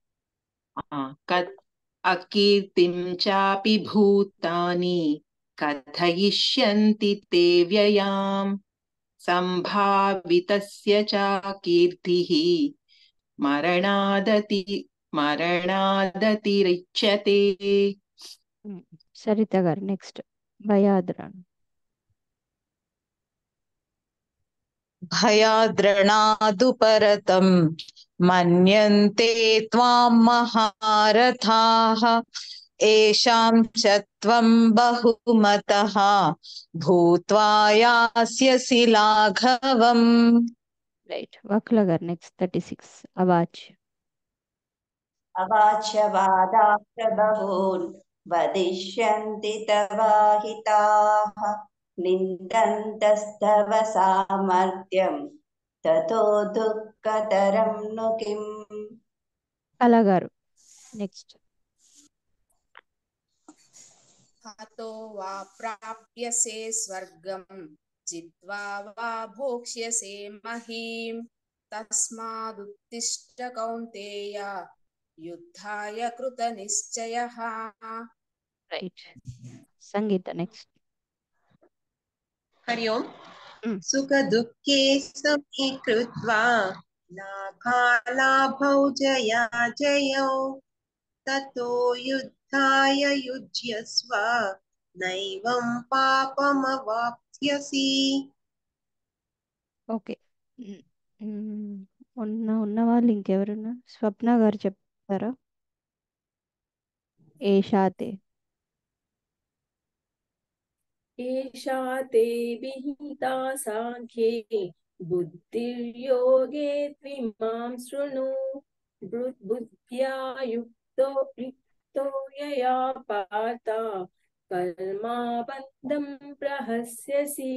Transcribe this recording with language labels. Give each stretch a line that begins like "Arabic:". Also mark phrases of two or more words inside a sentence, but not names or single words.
Sanskrit: अकीर्तिं चापि भूतानि कथयिष्यन्ति ते व्ययां सम्भावितस्य च कीर्तिः मरणादति मरणादतिरिच्यते.
Telugu: సరిత గారు నెక్స్ట్. భయాద్రాన్.
Sanskrit: भयाद्रणादुपरतं मन्यन्ते त्वां महारथाः येषां च त्वं बहुमतः भूत्वा यास्यसि लाघवम्.
Telugu: రైట్. వక్ల గారు నెక్స్ట్. 36 అవాచ్.
Sanskrit: अवाच्य वादाश्च बहून् वदिष्यन्ति तवाहिताः निन्दन्तस्तव सामर्थ्यं ततो दुःखतरं नु किम्.
Telugu: కళ గారు నెక్స్ట్.
Sanskrit: हतो वा प्राप्यसे स्वर्गं जित्वा वा भोक्ष्यसे महीम् तस्मादुत्तिष्ठ कौन्तेय युद्धाय कृतनिश्चयः.
Telugu: రైట్. సంగీత నెక్స్ట్.
Sanskrit: हरि ओम्. सुखदुःखे समे कृत्वा लाभालाभौ जयाजयौ ततो युद्धाय युज्यस्व नैवं पापमवाप्स्यसि.
Telugu: ఓకే. ఉన్న ఉన్న వాళ్ళు ఇంకెవరున్నా? స్వప్న గారు చెప్తారా?
Sanskrit: एषा ते एषा ते विहिता साङ्ख्ये बुद्धिर्योगे त्विमां शृणु बुद्ध्या युक्तो यया पार्थ कर्माबन्धं प्रहस्यसि